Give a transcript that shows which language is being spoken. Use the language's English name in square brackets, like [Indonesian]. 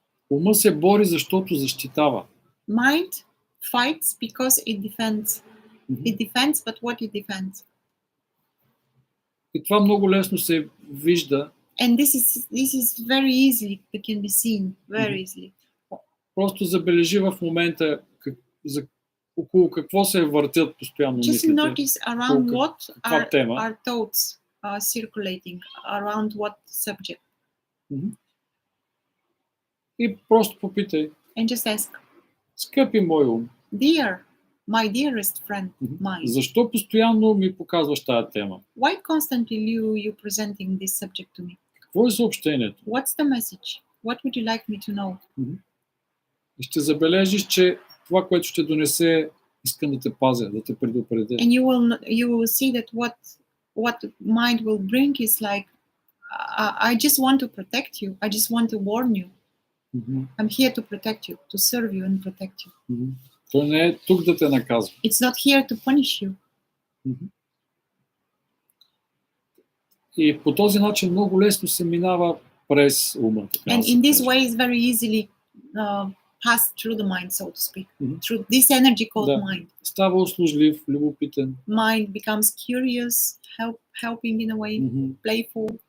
[Bulgarian] Ума се бори, защото защитава. [English] Mind fights because it defends. It defends, but what it defends. [Bulgarian] И това много лесно се вижда. [English] And this is very easily, it can be seen very easily. [Bulgarian] Просто забележи в момента около какво се въртят постоянно [English] Just [Bulgarian] мислите. [English] notice around what [Bulgarian] тема. [English] are thoughts circulating, around what subject. [Bulgarian] И просто попитай. [English] And just ask. [Bulgarian] Скъпи мой ум. [English] Dear, my dearest friend, mine. [Bulgarian] Защо постоянно ми показваш тази тема? [English] Why constantly you presenting this subject to me? [Bulgarian] Какво е съобщението? [English] What's the message? What would you like me to know? [Bulgarian] И ще забележиш, че това, което ще донесе, искам да те пазя, да те предупредя. [English] And you will see that what mind will bring is like, I just want to protect you. I just want to warn you. I'm here to protect you, to serve you and protect you. [Bulgarian] Той не е тук да те наказва. [English] It's not here to punish you. [Bulgarian] И по този начин много лесно се минава през ума. [English] And in this way is very easily passed through the mind, so to speak. Through this energy called mind. [Bulgarian] Става услужлив, любопитен. [English] Mind becomes curious, helping in a way, playful.